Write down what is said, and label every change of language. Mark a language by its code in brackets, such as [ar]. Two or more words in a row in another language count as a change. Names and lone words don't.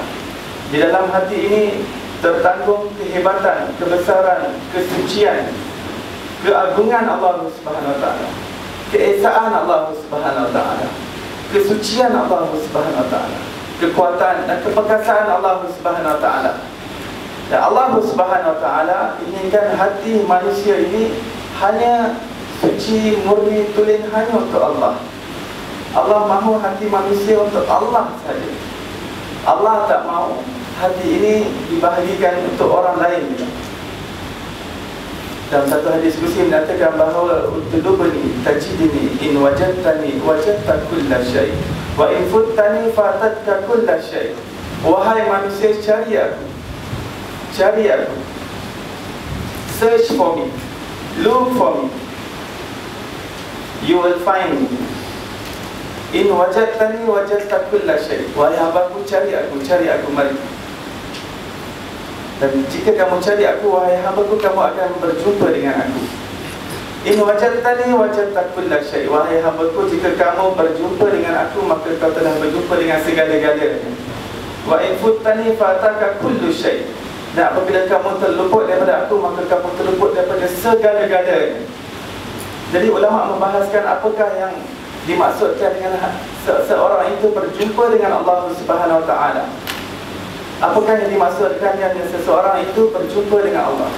[ms] Di dalam hati ini tertanggung kehebatan, kebesaran, kesucian, keagungan Allah [ar] سبحانه وتعالى, [ms] keesaan Allah [ar] سبحانه وتعالى, [ms] kesucian Allah [ar] سبحانه وتعالى, [ms] kekuatan dan keperkasaan Allah [ar] سبحانه وتعالى. [ms] Dan Allah [ar] سبحانه وتعالى [ms] inginkan hati manusia ini hanya suci, murni, tulen hanya untuk Allah. Allah mahu hati manusia untuk Allah saja. Allah tak mahu hati ini dibahagikan untuk orang lain. Dalam satu hadis kursi menyatakan bahawa [ar] اطلبني تجدني إن وجدتني وجدت كل شيء وإن فتني فاتك كل شيء wa in futtani fatatka kulla syai. [ms] Wahai manusia, cari aku, cari aku, [en] search for me, look for me, you will find me. [ar] إن وجدتني وجدت كل شيء. [ms] Wahai hambaku, cari aku mari. Dan jika kamu cari aku, wahai hambaku, kamu akan berjumpa dengan aku. [ar] إن وجدتني وجدت كل شيء. [ms] Wahai hambaku, jika kamu berjumpa dengan aku, maka kau telah berjumpa dengan segala-galanya. [ar] وإن فتني فاتك كل شيء. [ms] Dan apabila kamu terluput daripada aku, maka kamu terluput daripada segala-galanya. Jadi ulama membahaskan apakah yang dimaksudkan dengan seorang itu berjumpa dengan Allah [ar] سبحانه وتعالى. [ms] Apakah yang dimaksudkan dengan seseorang itu berjumpa dengan Allah?